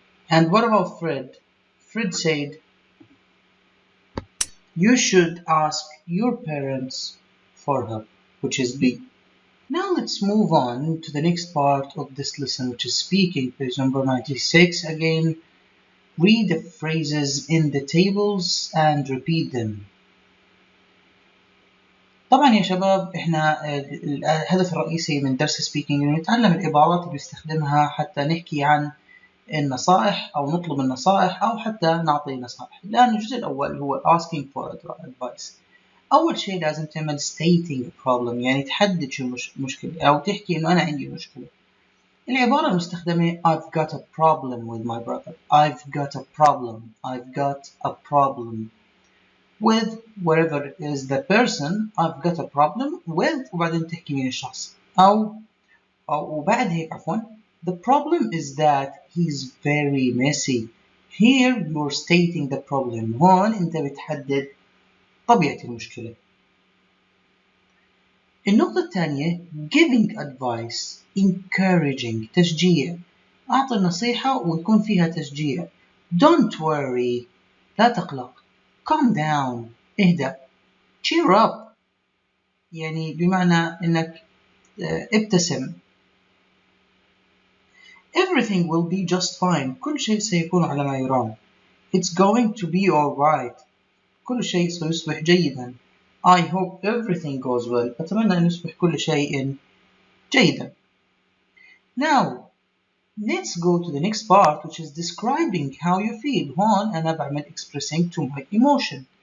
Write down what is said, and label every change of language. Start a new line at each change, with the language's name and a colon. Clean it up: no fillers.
English: And what about Fred? Fred said, you should ask your parents for help, which is B. Now let's move on to the next part of this lesson, which is speaking, page number 96. Again, read the phrases in the tables and repeat them.
Arabic: طبعا يا شباب احنا الهدف الرئيسي من درس سبيكينج انه نتعلم العبارات اللي بنستخدمها حتى نحكي عن النصائح او نطلب النصائح او حتى نعطي نصائح. الان الجزء الاول هو
English: asking for advice.
Arabic: اول شيء لازم تعمل
English: stating a problem،
Arabic: يعني تحدد شو المشكلة او تحكي انه انا عندي مشكلة. العبارة المستخدمة
English: I've got a problem with my brother. I've got a problem. I've got a problem with whatever is the person. I've got a problem with
Arabic: وبعدين تحكي مين الشخص أو وبعد هيك عفوا
English: the problem is that he's very messy. Here you're stating the problem.
Arabic: هون أنت بتحدد طبيعة المشكلة. النقطة الثانية
English: giving advice, encouraging,
Arabic: تشجيع. أعطي النصيحة ويكون فيها تشجيع.
English: Don't worry.
Arabic: لا تقلق.
English: Calm down.
Arabic: اهدأ.
English: Cheer up.
Arabic: يعني بمعنى إنك ابتسم.
English: Everything will be just fine.
Arabic: كل شيء سيكون على ما يرام.
English: It's going to be alright.
Arabic: كل شيء سيصبح جيدا.
English: I hope everything goes well.
Arabic: أتمنى أن يصبح كل شيء جيدا.
English: Now, let's go to the next part, which is describing how you feel.
Arabic: هون أنا بعمل
English: expressing to my emotion.